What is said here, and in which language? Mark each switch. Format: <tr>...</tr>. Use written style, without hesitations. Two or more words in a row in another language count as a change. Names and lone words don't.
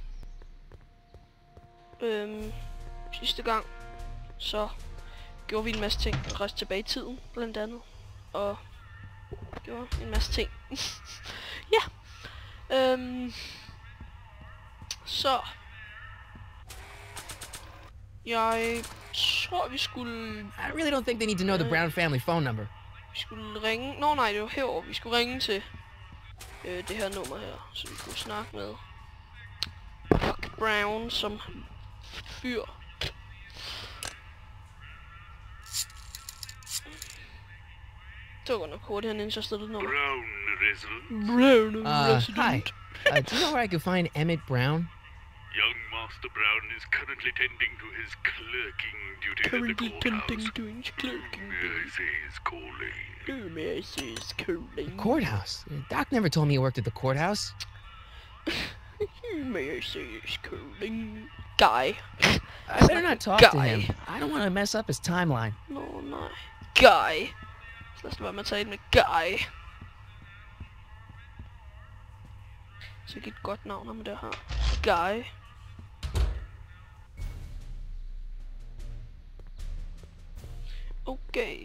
<da>Sidste gang, så gjorde vi en masse ting, og rejste tilbage i tiden, blandt andet. Og gjorde en masse ting. Ja. Så. Jeg tror, vi skulle...</da> <en>I really don't think they need to know the Brown family phone number.</en> <da>Vi skulle ringe... Nå nej, det var herovre. Vi skulle ringe til det her nummer her, så vi kunne snakke med Doc Brown som fyr. Det var godt nok hurtigt, han indstillede nummer.</da> <en>Brown resident. Hi. Do you know where I could find Emmett Brown? Young Master Brown is currently tending to his clerking duties at the courthouse. May I say his calling? Courthouse? Doc never told me he worked at the courthouse. May I say his calling? Guy. I better not talk to him. I don't want to mess up his timeline.</en> <da>Nå nej. Guy. Så lad os være med at tale med Guy. Så ikke et godt navn om det her. Guy. Okay.</da>